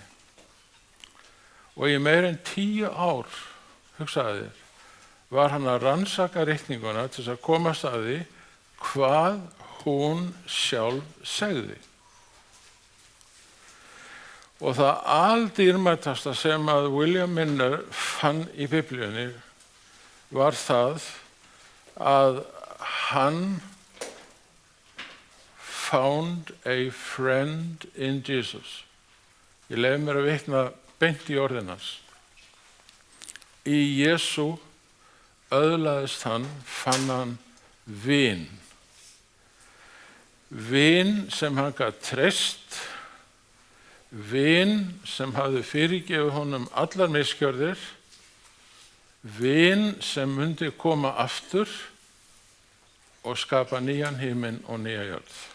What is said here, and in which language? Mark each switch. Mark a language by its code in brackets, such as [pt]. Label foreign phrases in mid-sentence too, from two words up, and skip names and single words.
[is] Og í meir en 10 ár, hugsaði þér, var hann að rannsaka ritninguna til þess að komast að því hvað hún sjálf segði. Og það aldýrmætasta sem að William Miller fann í Biblíunni var það að hann [en] found a friend in Jesus. [is] Ég leyfi mér að vitna beint í orðin hans. Í Jesú öðlaðist hann, fann hann vin. Vin sem hann gat treyst, vin sem hafði fyrirgefið honum allar misgjörðir, vin sem myndi koma aftur og skapa nýjan himinn og nýja jörð.